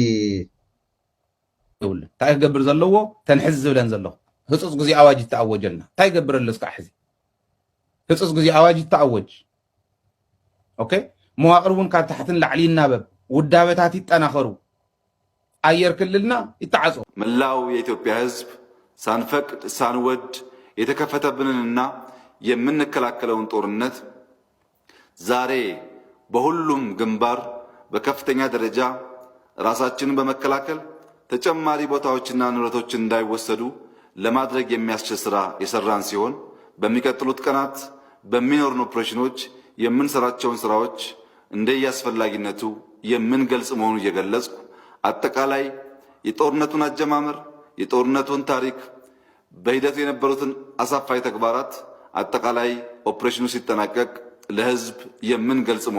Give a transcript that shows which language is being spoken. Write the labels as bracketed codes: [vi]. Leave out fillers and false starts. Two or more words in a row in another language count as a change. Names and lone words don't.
[ti] እንታይ ክገብር ዘለዎ ተንሕዝ ዝብለን ዘለኹ ህፁፅ ግዜ ኣዋጅ ይተኣወጀልና እንታይ ይገብር ኣሎ እስካዕ ሕዚ ህፁፅ ግዜ ኣዋጅ ይተኣወጅ ኦኬ መዋቅር እውን ካብ ታሕትን ላዕሊ ይናበብ ውዳበታት ይጠናኸሩ ኣየር ክልልና ይተዓጾ [am] መላው የኢትዮጵያ ህዝብ ሳንፈቅድ ሳንወድ የተከፈተብንንና የምንከላከለውን ጦርነት ዛሬ በሁሉም ግንባር በከፍተኛ ደረጃ ራሳችንን በመከላከል ተጨማሪ ቦታዎችና ንብረቶችን እንዳይወሰዱ ለማድረግ የሚያስችል ስራ የሰራን ሲሆን በሚቀጥሉት ቀናት በሚኖሩን ኦፕሬሽኖች የምንሰራቸውን ስራዎች እንደየአስፈላጊነቱ የምንገልጽ መሆኑን እየገለጽኩ አጠቃላይ የጦርነቱን አጀማመር የጦርነቱን ታሪክ በሂደቱ የነበሩትን አሳፋይ ተግባራት አጠቃላይ ኦፕሬሽኑ ሲጠናቀቅ ለህዝብ የምንገልጽ መሆኑን